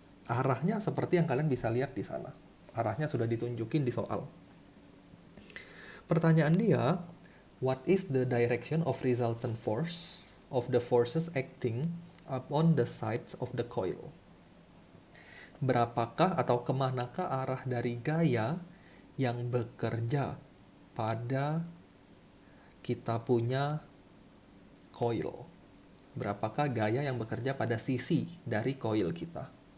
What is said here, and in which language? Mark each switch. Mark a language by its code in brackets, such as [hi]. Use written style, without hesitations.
[id] Arahnya seperti yang kalian bisa lihat di sana. Arahnya sudah ditunjukin di soal. Pertanyaan dia, [en] what is the direction of resultant force of the forces acting upon the sides of the coil? [id] Berapakah atau kemanakah arah dari gaya yang bekerja pada kita punya coil? Berapakah gaya yang bekerja pada sisi dari coil kita?